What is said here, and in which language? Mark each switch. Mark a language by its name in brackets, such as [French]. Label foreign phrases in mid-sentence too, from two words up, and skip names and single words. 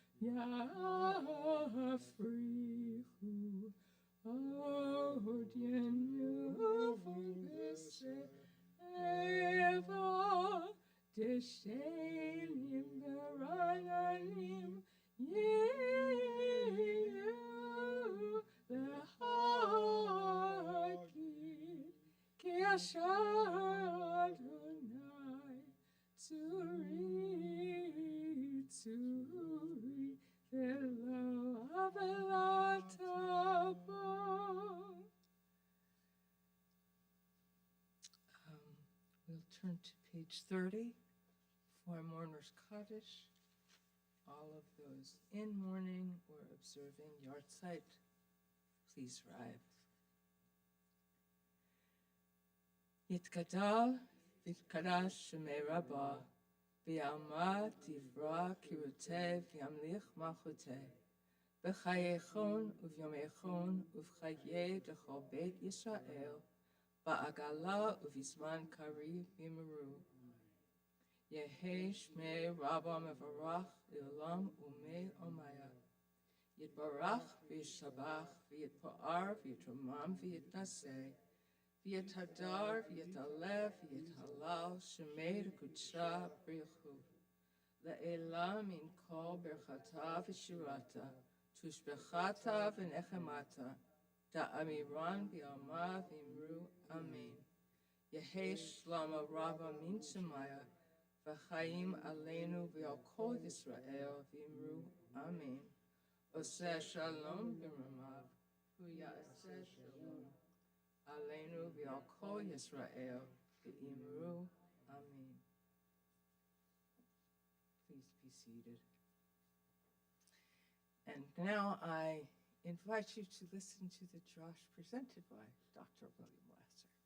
[Hebrew] יפריחו עוד ינובון בשיבה דשנים ורעננים יהיו בהגיד כי ישר ה' צורי ולא עולתה בו. [English] We'll turn to page 30 for Mourner's Kaddish. All of those in mourning or observing Yartzeit, please rise. [Aramaic] יתגדל ויתקדש שמיה רבא בעלמא די ברא כרעותיה וימליך מלכותיה בחייכון וביומיכון ובחיי דכל בית ישראל בעגלא ובזמן קריב ואמרו יהא שמיה רבא מברך לעלם ולעלמי עלמיא יתברך וישתבח ויתפאר ויתרומם ויתנשא ויתהדר ויתעלה ויתהלל שמיה דקדשא בריך הוא לעלא מן כל ברכתא ושירתא תשבחתא ונחמתא דאמירן בעלמא ואמרו אמן יהא שלמא רבא מן שמיא וחיים עלינו ועל כל ישראל ואמרו אמן [Hebrew] עושה שלום במרומיו הוא יעשה שלום עלינו ועל כל ישראל ואמרו אמן. [English] Please be seated. And now I invite you to listen to the Josh presented by Dr. William Lasser.